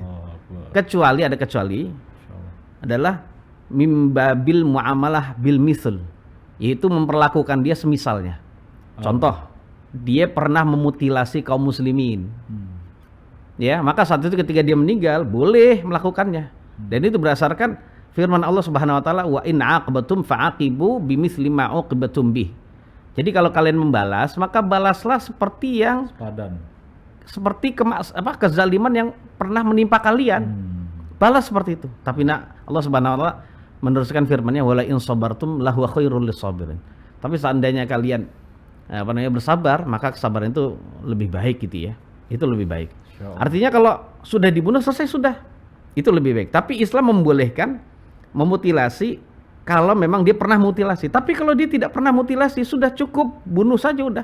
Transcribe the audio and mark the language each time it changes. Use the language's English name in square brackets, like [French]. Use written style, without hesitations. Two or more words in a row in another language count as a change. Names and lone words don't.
[Indonesian] Kecuali adalah [Arabic] من باب المعاملة بالمثل, [Indonesian] yaitu memperlakukan dia semisalnya. Contoh, dia pernah memutilasi kaum muslimin. Ya, maka saat itu ketika dia meninggal boleh melakukannya. Dan itu berdasarkan firman [Arabic] الله سبحانه وتعالى, وإن عاقبتم فعاقبوا بمثل ما عوقبتم به. [Indonesian] Jadi kalau kalian membalas, maka balaslah seperti yang kezaliman yang pernah menimpa kalian. Balas seperti itu. Tapi [Arabic] الله سبحانه وتعالى [Indonesian] meneruskan firman-Nya, [Arabic] ولئن صبرتم لهو خير للصابرين. [Indonesian] Tapi seandainya kalian bersabar, maka kesabaran itu lebih baik gitu ya. Itu lebih baik. Artinya kalau sudah dibunuh selesai sudah. Itu lebih baik. Tapi Islam membolehkan memutilasi kalau memang dia pernah mutilasi. Tapi kalau dia tidak pernah mutilasi, sudah cukup bunuh saja udah.